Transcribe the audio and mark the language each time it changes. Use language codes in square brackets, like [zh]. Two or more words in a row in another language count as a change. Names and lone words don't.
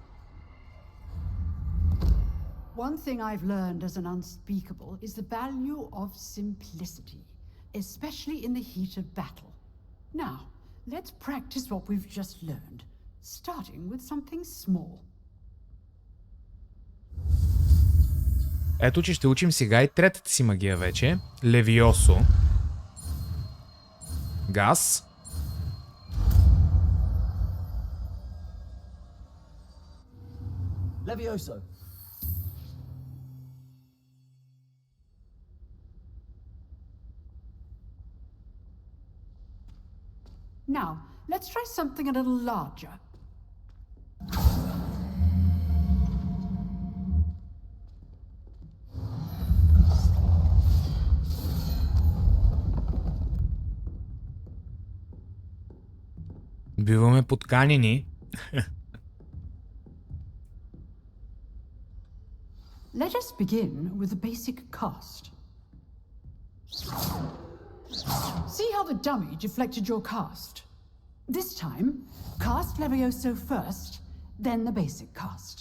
[en] One thing I've learned as an unspeakable is the value of simplicity, especially in the heat of battle. Now, let's practice what we've just learned, starting with something small. [bg] Ето, че ще учим сега и третата си магия вече. Левиосо. Газ. [en] Levioso. Now, let's try something a little larger. [bg] Биваме подканени. [en] Let us begin with the basic cast. See how the dummy deflected your cast? This time, cast Levioso first, then the basic cast.